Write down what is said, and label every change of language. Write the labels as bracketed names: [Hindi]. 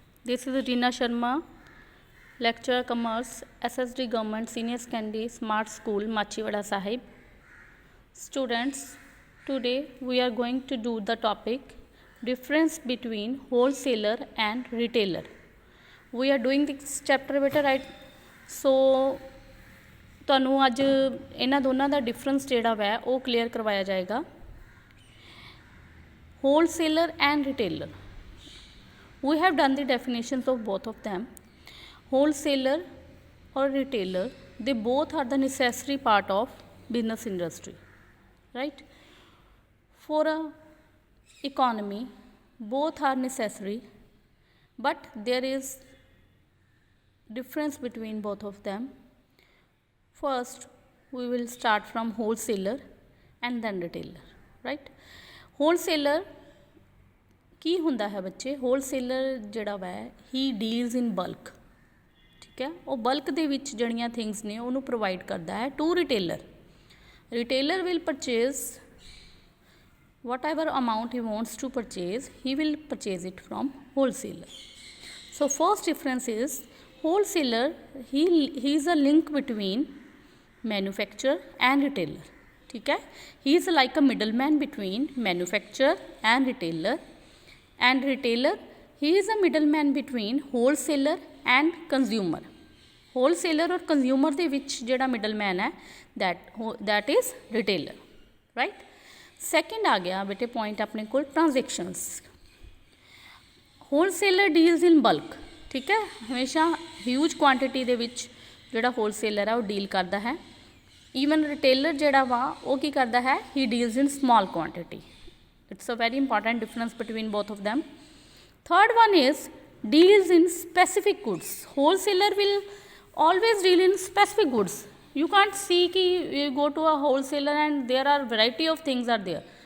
[English] This is Reena Sharma, lecturer Commerce, SSD Government Senior Secondary Smart School, Machhiwada Sahib. Students, today we are going to do the topic difference between wholesaler and retailer. We are doing this chapter better, right? [Punjabi] So ਤੁਹਾਨੂੰ ਅੱਜ ਇਹਨਾਂ ਦੋਨਾਂ ਦਾ difference ਜਿਹੜਾ ਹੈ ਉਹ clear ਕਰਵਾਇਆ ਜਾਏਗਾ. [English] Wholesaler and retailer. We have done the definitions of both of them. Wholesaler or retailer, they both are the necessary part of business industry, right? For a economy, both are necessary, but there is difference between both of them. First, we will start from wholesaler and then retailer, right? [Punjabi] Wholesaler ਕੀ ਹੁੰਦਾ ਹੈ ਬੱਚੇ? Wholesaler ਜਿਹੜਾ ਵਾ [English] he deals in bulk, [Punjabi] ਠੀਕ ਹੈ, ਉਹ ਬਲਕ ਦੇ ਵਿੱਚ ਜਿਹੜੀਆਂ ਥਿੰਗਸ ਨੇ ਉਹਨੂੰ ਪ੍ਰੋਵਾਈਡ ਕਰਦਾ ਹੈ to retailer. [English] Retailer will purchase whatever amount he wants to purchase, he will purchase it from wholesaler. So first difference is wholesaler, he is a link between manufacturer and retailer, [Hindi] ठीक है. [English] He is like a middleman between manufacturer and retailer. And retailer, he is a middleman between wholesaler and consumer. [Punjabi] Wholesaler और consumer ਦੇ ਵਿੱਚ ਜਿਹੜਾ middleman ਹੈ [English] that is retailer, right? [Punjabi] Second ਆ ਗਿਆ ਬੇਟੇ point ਆਪਣੇ ਕੋਲ transactions. [English] Wholesaler deals in bulk, [Punjabi] ਠੀਕ ਹੈ, ਹਮੇਸ਼ਾ ਹਿਊਜ ਕੁਆਂਟਿਟੀ ਦੇ ਵਿੱਚ ਜਿਹੜਾ ਹੋਲਸੇਲਰ ਹੈ ਉਹ ਡੀਲ ਕਰਦਾ ਹੈ. ਈਵਨ ਰਿਟੇਲਰ ਜਿਹੜਾ ਵਾ ਉਹ ਕੀ ਕਰਦਾ ਹੈ? [English] He deals in small quantity. It's a very important difference between both of them. Third one is deals in specific goods. Wholesaler will always deal in specific goods. You can't see ki you go to a wholesaler and there are variety of things are there.